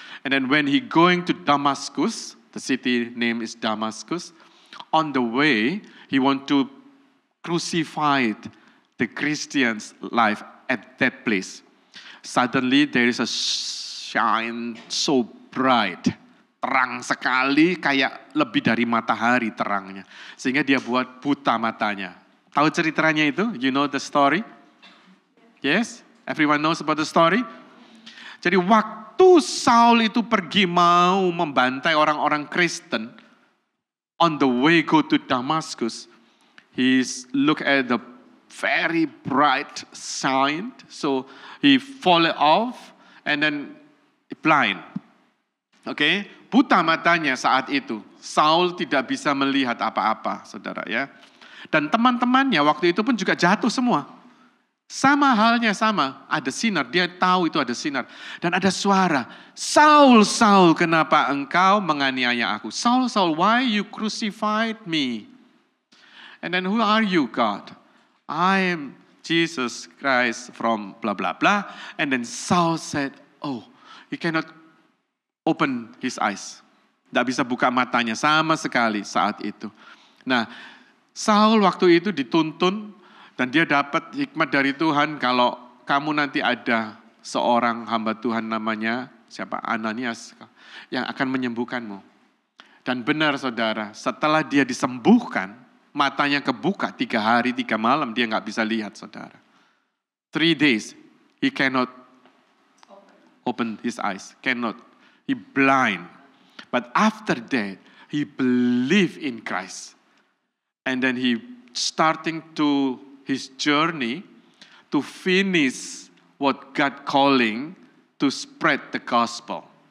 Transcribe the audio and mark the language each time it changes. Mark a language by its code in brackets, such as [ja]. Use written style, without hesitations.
[en] And then when he going to Damascus, the city name is Damascus, on the way, he want to crucify the Christians' life at that place. Suddenly there is a shine so bright. [id] Terang sekali, kayak lebih dari matahari terangnya. Sehingga dia buat buta matanya. Tahu ceritanya itu? [en] You know the story? Yes? Everyone knows about the story? [id] Jadi waktu Saul itu pergi mau membantai orang-orang Kristen, [en] on the way go to Damascus, he look at the very bright sign, so he fall off and then blind. Okay? [id] Buta matanya saat itu. Saul tidak bisa melihat apa-apa, saudara ya. Dan teman-temannya waktu itu pun juga jatuh semua. Sama halnya sama, ada sinar, dia tahu itu ada sinar. Dan ada suara, Saul, Saul, kenapa engkau menganiaya aku? [en] Saul, Saul, why you crucified me? And then who are you, God? I am Jesus Christ from blah, blah, blah. And then Saul said, oh, he cannot open his eyes. [id] Tidak bisa buka matanya sama sekali saat itu. Nah, Saul waktu itu dituntun dan dia dapat hikmat dari Tuhan kalau kamu nanti ada seorang hamba Tuhan namanya siapa Ananias yang akan menyembuhkanmu. Dan benar saudara, setelah dia disembuhkan, matanya kebuka 3 hari 3 malam, dia nggak bisa lihat saudara. [en] 3 days, he cannot open his eyes, cannot. He blind. But after that, he believed in Christ. And then he starting to his journey to finish what God calling to spread the gospel.